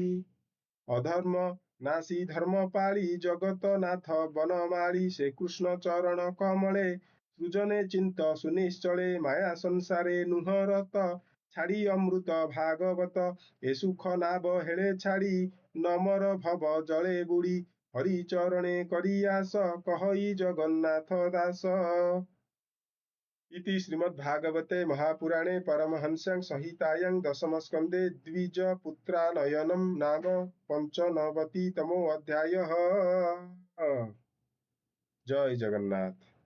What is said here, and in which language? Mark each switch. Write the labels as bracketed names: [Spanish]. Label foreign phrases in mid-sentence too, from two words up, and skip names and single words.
[Odia] ଅଧର୍ମ ନାସି ଧର୍ମ ପାଳି ଜଗତ ନାଥ ବନମାଳି ସେ କୃଷ୍ଣ ଚରଣ କମଳେ ସୃଜନେ ଚିନ୍ତ ସୁନିଶ୍ଚଳେ ମାୟା ସଂସାରେ ନୁହ ରତ ଛାଡ଼ି ଅମୃତ ଭାଗବତ ଏ ସୁଖ ନାବ ହେଳେ ଛାଡ଼ି ନମର ଭବ ଜଳେ ବୁଡ଼ି ହରି ଚରଣେ କରି ଆସ କହଇ ଜଗନ୍ନାଥ ଦାସ। [Sanskrit] इति श्रीमद्भागवते महापुराणे परमहंस्यां संहितायां दशमस्कन्धे द्विजपुत्रानयनं नाम पञ्चनवतितमोऽध्यायः। जय जगन्नाथ।